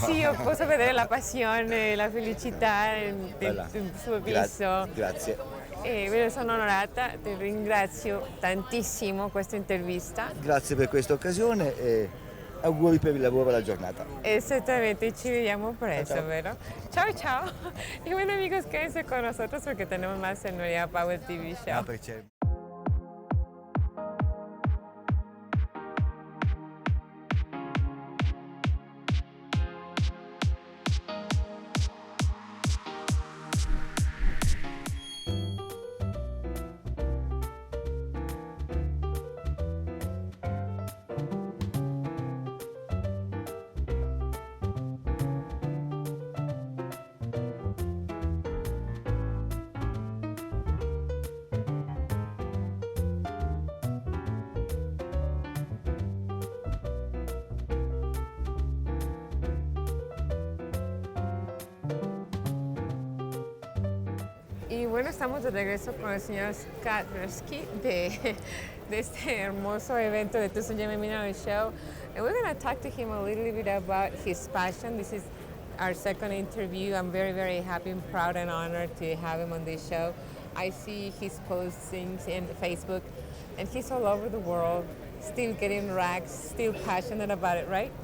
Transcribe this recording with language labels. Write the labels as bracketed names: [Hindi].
[Italian] Sì, io posso vedere la passione, la felicità del suo viso. Grazie. E sono onorata, ti ringrazio tantissimo questa intervista. Grazie per questa occasione e auguri per il lavoro alla giornata. [Spanish] Exactamente, [Italian] ci vediamo presto, Ciao. [Spanish] ¿verdad? Chao, chao. Y bueno, amigos, quédense con nosotros porque tenemos más en María Powell TV Show. Perché Y bueno, estamos de regreso con el señor Scott Rersky de este hermoso evento de Tucson Gem Mineral Show. [English] And we're going to talk to him a little bit about his passion. This is our second interview. I'm very, very happy and proud and honored to have him on this show. I see his postings in Facebook, and he's all over the world, still getting racks, still passionate about it, right?